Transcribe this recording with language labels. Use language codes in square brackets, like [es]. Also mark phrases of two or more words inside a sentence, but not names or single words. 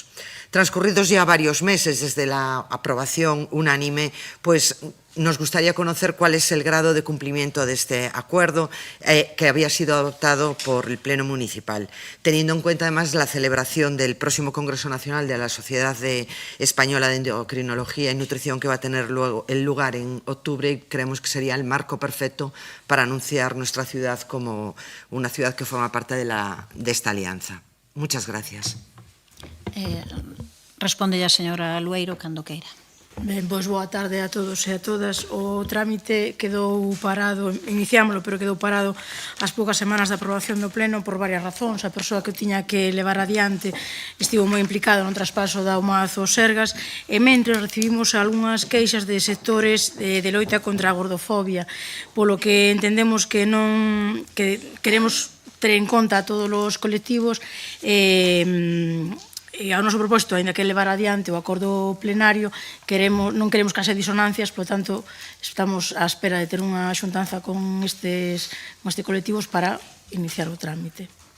[es] Transcurridos ya varios meses desde la aprobación unánime, pues nos gustaría conocer cuál es el grado de cumplimiento de este acuerdo que había sido adoptado por el Pleno Municipal, teniendo en cuenta además la celebración del próximo Congreso Nacional de la Sociedad Española de Endocrinología y Nutrición que va a tener luego el lugar en octubre y creemos que sería el marco perfecto para anunciar nuestra ciudad como una ciudad que forma parte de esta alianza. Muchas gracias. [gl] Responde a señora Lueiro cando queira. Ben, pois boa tarde a todos e a todas. O trámite quedou parado, iniciámoslo, pero quedou parado as poucas semanas da aprobación do Pleno por varias razóns. A persoa que tiña que levar adiante estivo moi implicada no traspaso da Umazo Sergas e mentres recibimos algunhas queixas de sectores de loita contra a gordofobia, polo que entendemos que queremos ter en conta a todos os colectivos e ao noso propósito, ainda que levar adiante o acordo plenario, non queremos que haxa disonancias, por tanto, estamos á espera de ter unha xuntanza con estes colectivos para iniciar o trámite.